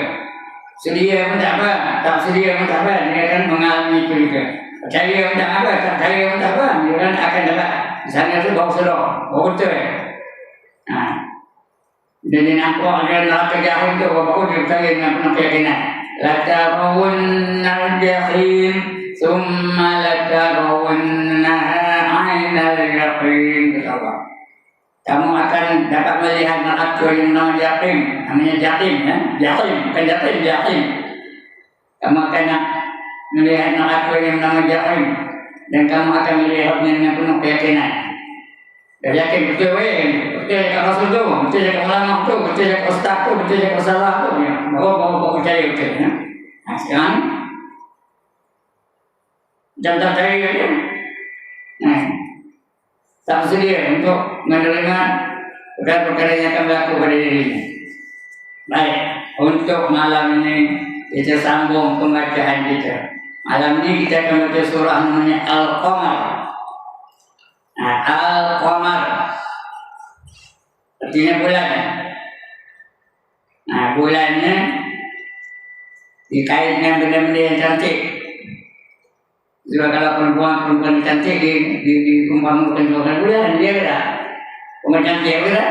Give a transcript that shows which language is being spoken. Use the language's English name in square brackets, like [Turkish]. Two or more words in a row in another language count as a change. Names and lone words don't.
[Malay] Sedia pun tak apa, tak sedia pun tak apa, dia akan mengalami itu juga. Percaya pun tak apa, tak percaya pun tak apa, dia akan dapat. Di sana tu bau sedar, bau betul. Nah, jadi nampak dia neraka jahim tu, bau dia percaya dengan penuh keyakinan. [Arabic] لترون الجحيم ثم لترونها عين اليقين, [Malay] kata Allah. Kamu akan dapat melihat neraka yang nama jahim, namanya jahim, ya? Jahim, bukan jahim, jahim. Kamu akan melihat neraka yang nama jahim, dan kamu akan melihatnya dengan penuh keyakinan. Dah yakin betul betul cakap Rasul tu, betul cakap ulama tu, betul cakap ustaz tu, betul cakap salah tu, ya. Bawa percaya betul, ya. Nah, sekarang jangan tak percaya je. Nah, tak bersedia untuk menerima perkara-perkara yang akan berlaku pada dirinya. Baik, untuk malam ini kita sambung pembacaan kita. Malam ini kita akan baca surah namanya Al-Qamar. Nah, Al-Qamar artinya bulan. Nah, bulannya dikait dengan benda-benda yang cantik. Sebab kalau perempuan cantik diumpamakan dengan bulan, dia kata, perempuan cantik apa kata?